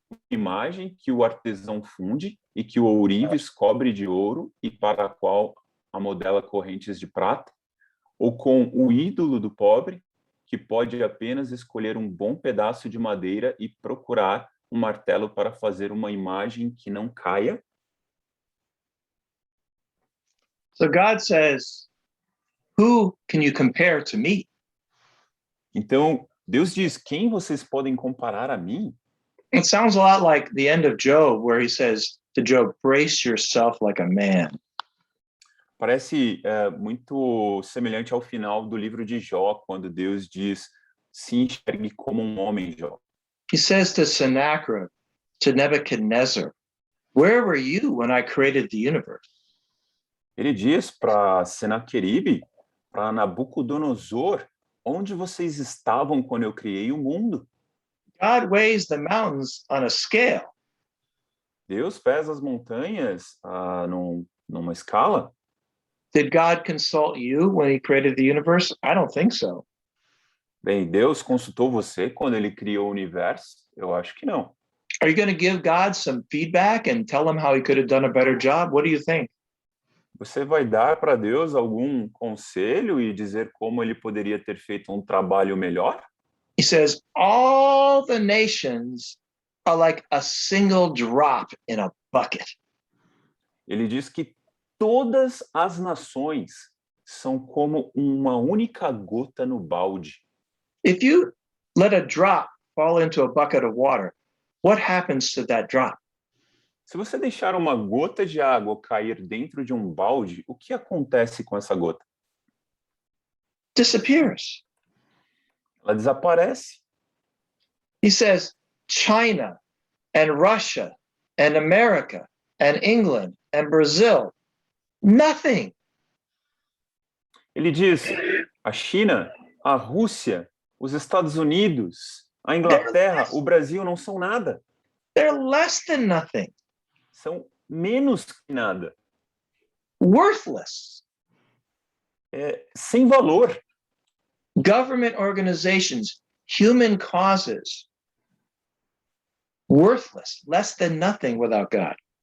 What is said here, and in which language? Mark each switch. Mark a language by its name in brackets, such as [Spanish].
[Portuguese] Imagem que o artesão funde e que o ourives cobre de ouro e para a qual amodela correntes de prata? Ou com o ídolo do pobre, que pode apenas escolher um bom pedaço de madeira e procurar um martelo para fazer uma imagem que não caia? [English] So God says, who can you compare to me? [Portuguese] Então, Deus diz: quem vocês podem comparar a mim? [English] It sounds a lot like the end of Job, where he says to Job, brace yourself like a man. [Portuguese] Parece muito semelhante ao final do livro de Jó, quando Deus diz: se enxergue como um homem, Jó. [English] He says to Sennacherib, to Nebuchadnezzar, where were you when I created the universe? [Portuguese] Ele diz para Senaqueribe, para Nabucodonosor: onde vocês estavam quando eu criei o mundo? [English] God weighs the mountains on a scale. [Portuguese] Deus pesa as montanhas numa escala? [English] Did God consult you when he created the universe? I don't think so. [Portuguese] Bem, Deus consultou você quando ele criou o universo? Eu acho que não. [English] Are you going to give God some feedback and tell him how he could have done a better job? What do you think? [Portuguese] Você vai dar para Deus algum conselho e dizer como ele poderia ter feito um trabalho melhor? [English] He says, all the nations are like a single drop in a bucket. [Portuguese] Ele diz que todas as nações são como uma única gota no balde. [English] If you let a drop fall into a bucket of water, what happens to that drop? [Portuguese] Se você deixar uma gota de água cair dentro de um balde, o que acontece com essa gota? [English] Disappears. [Portuguese] Ela desaparece. [English] He says, China and Russia and America and England and Brazil, nothing. [Portuguese] Ele diz: a China, a Rússia, os Estados Unidos, a Inglaterra, o Brasil não são nada. [English] They're less than nothing. [Portuguese] São menos que nada. [English] Worthless. [Portuguese] Sem valor. [English] Government organizations, human causes, worthless, less than nothing without God.